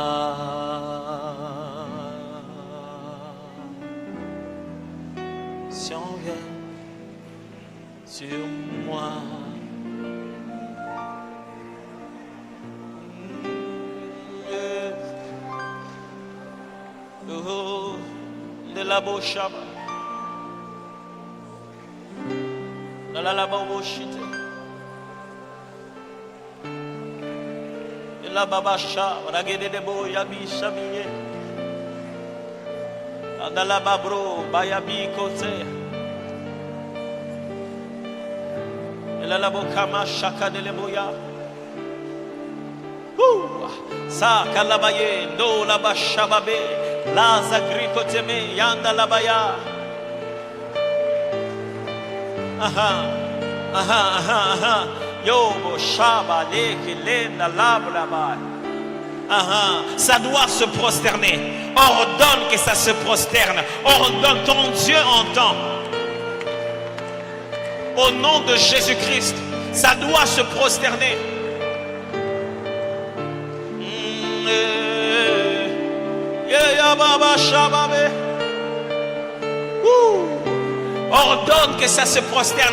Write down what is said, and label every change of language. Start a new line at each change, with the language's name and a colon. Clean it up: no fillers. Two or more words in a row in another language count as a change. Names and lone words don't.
French: L'onction vient sur moi. Oh, de la bochaba, de la bochite, de la babacha, la guede de boyabi chamiye, de la babro, bayabi kote, de la bokama chaka de leboya. Sa kalabaye, do la bashababe. La zagrikoteme yanda labaya. Aha, aha, aha, aha. Yobo shaba leke lenda labraba. Aha, ça doit se prosterner. Ordonne que ça se prosterne. Ordonne, ton Dieu entend. Au nom de Jésus-Christ, ça doit se prosterner. Ordonne que ça se prosterne.